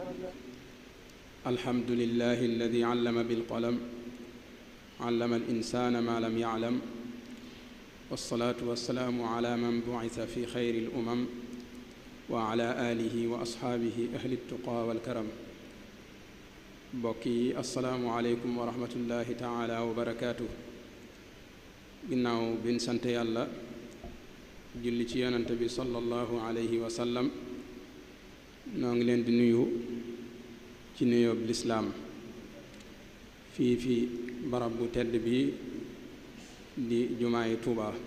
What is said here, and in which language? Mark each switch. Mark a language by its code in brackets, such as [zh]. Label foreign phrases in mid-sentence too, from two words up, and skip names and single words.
[ar] الحمد لله الذي علم بالقلم علم الإنسان ما لم يعلم والصلاة والسلام على من بعث في خير الأمم وعلى آله وأصحابه أهل التقى والكرم. بوكي السلام عليكم ورحمة الله تعالى وبركاته. [wo] ginnaaw bin sant yàlla julli ci yonent bi [ar] صلى الله عليه وسلم [wo] noo ngi leen di nuyu ci nuyoob lislaam fii fi barab bu tedd bi di jumaayi Tuuba